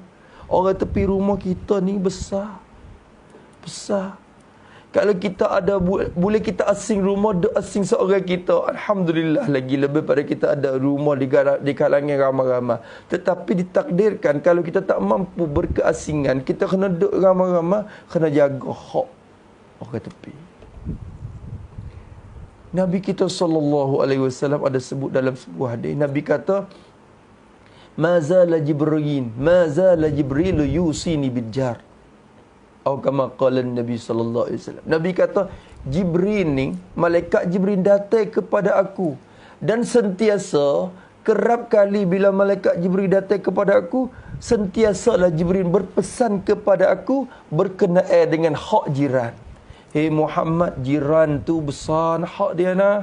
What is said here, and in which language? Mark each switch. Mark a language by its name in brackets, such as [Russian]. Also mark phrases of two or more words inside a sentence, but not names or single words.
[Malay] Orang tepi rumah kita ni besar. Kalau kita ada boleh kita asing rumah, asing seorang kita, alhamdulillah, lagi lebih pada kita ada rumah di kalangan ramai-ramai. Tetapi ditakdirkan kalau kita tak mampu berkeasingan, kita kena duduk ramai-ramai, kena jaga hak orang tepi. Nabi kita SAW ada sebut dalam sebuah hadis, Nabi kata, [Arabic] ما زال جبريل يوصيني بالجار. Atau كما قال النبي صلى الله عليه وسلم. [Malay] Nabi kata, Jibril ni, malaikat Jibril datang kepada aku dan sentiasa, kerap kali bila malaikat Jibril datang kepada aku, sentiasalah Jibril berpesan kepada aku berkenaan dengan hak jiran. Hei Muhammad, jiran tu besar hak dia nah.